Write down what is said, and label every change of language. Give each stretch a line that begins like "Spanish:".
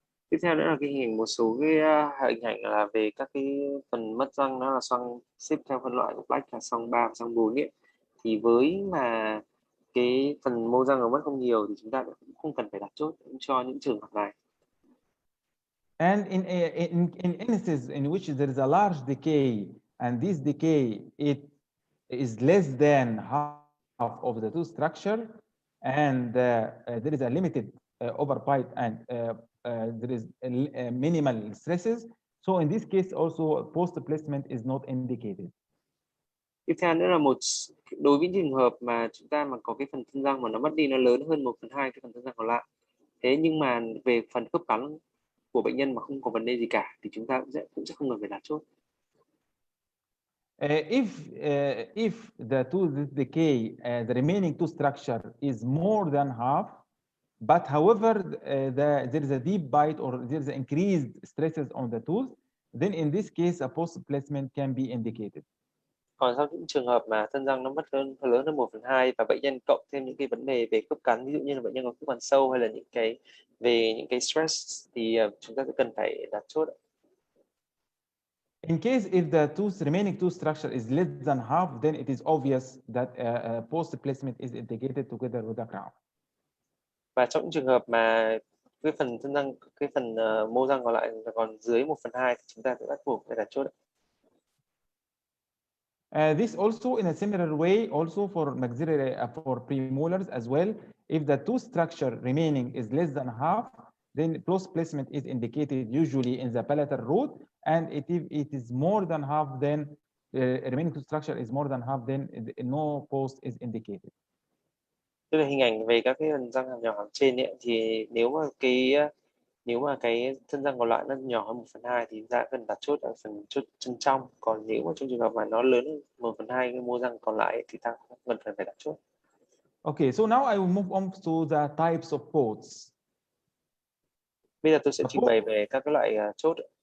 Vietnamese: Tiếp theo nữa là cái hình một số cái hình ảnh là về các cái phần mất răng, nó là xoang xếp theo phân loại của Black là xoang 3 và xoang 4 ấy. Thì với mà cái phần mô răng nó mất không nhiều thì chúng ta cũng không cần phải đặt chốt cho những trường hợp này.
English: And in instances in which there is a large decay, and this decay it is less than half of the two structure, and there is a limited overbite, and there is minimal stresses. So in this case also post placement is not indicated.
Vietnamese: Tiếp theo nữa là đối với trường hợp mà chúng ta mà có cái phần thân răng mà nó mất đi, nó lớn hơn 1/2 cái phần thân răng còn lại. Thế nhưng mà về phần khớp cắn của bệnh nhân mà không có vấn đề gì cả thì chúng ta cũng sẽ không cần phải đặt chốt.
English: If the tooth decay, the remaining tooth structure is more than half, but however there is a deep bite or there is increased stresses on the tooth, then in this case a post placement can be indicated.
Vietnamese: Còn trong những trường hợp mà thân răng nó mất lớn hơn 1/2 và bệnh nhân cộng thêm những cái vấn đề về khớp cắn, ví dụ như là bệnh nhân có khớp cắn sâu hay là những cái stress thì chúng ta sẽ cần phải đặt chốt.
English: In case if the remaining tooth structure is less than half, then it is obvious that post placement is indicated together with the crown.
Vietnamese: Và trong những trường hợp mà cái phần thân răng, cái phần mô răng còn lại còn dưới 1/2 thì chúng ta sẽ bắt buộc phải đặt chốt.
English: This also in a similar way also for maxillary for premolars as well. If the tooth structure remaining is less than half, then post placement is indicated usually in the palatal root, and if it is more than half, then remaining tooth structure is more than half, then no post is indicated.
Vietnamese: Tức là hình ảnh về các cái phần răng hàm nhỏ hàm trên ấy, thì nếu mà cái thân răng còn lại nó nhỏ hơn 1/2 thì ta cần đặt chốt ở phần chốt chân trong. Còn nếu mà trong trường hợp mà nó lớn hơn 1/2 cái mô răng còn lại thì ta không cần phải đặt chốt.
English: Okay, so now I will move on to the types of posts.
Vietnamese: Bây giờ tôi sẽ trình bày về các cái loại chốt.